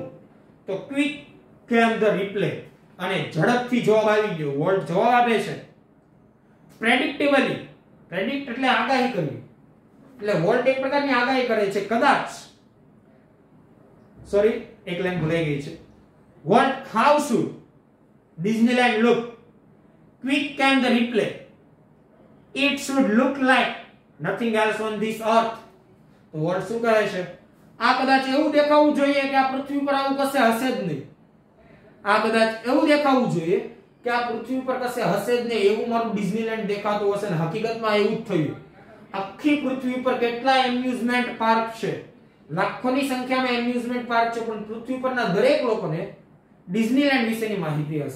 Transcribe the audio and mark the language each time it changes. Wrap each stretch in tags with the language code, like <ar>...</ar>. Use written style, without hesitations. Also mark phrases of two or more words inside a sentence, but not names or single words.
<gu>તો</gu> <en>quick came the reply,</en> <gu>અને ઝડપથી જવાબ આવી ગયો. વોલ્ટ જવાબ આપે છે પ્રેડિક્ટેબલી. પ્રેડિક્ટ એટલે આગાહી કરવી, એટલે વોલ્ટ એક પ્રકારની આગાહી કરે છે. કદાચ, સોરી એક લાઈન ભૂલાઈ ગઈ છે.</gu> <en>What, how should Disneyland look? Quick came the reply. It should look like nothing else on this earth.</en> <gu>તો વોલ્ટ શું કહે છે? આ કદાચ એવું દેખાવું જોઈએ કે આ પૃથ્વી પર આવું કશે હશે જ નહીં. આ કદાચ એવું દેખાવું જોઈએ કે આ પૃથ્વી પર કશે હશે જ નહીં એવું મારું ડિઝનીલેન્ડ દેખાતું હશે, ને હકીકતમાં એવું જ થયું. આખી પૃથ્વી પર કેટલા એમ્યુઝમેન્ટ પાર્ક છે, લાખોની સંખ્યામાં એમ્યુઝમેન્ટ પાર્ક છે, પણ પૃથ્વી પરના દરેક લોકોને ડિઝનીલેન્ડ વિશેની માહિતી હશે.</gu>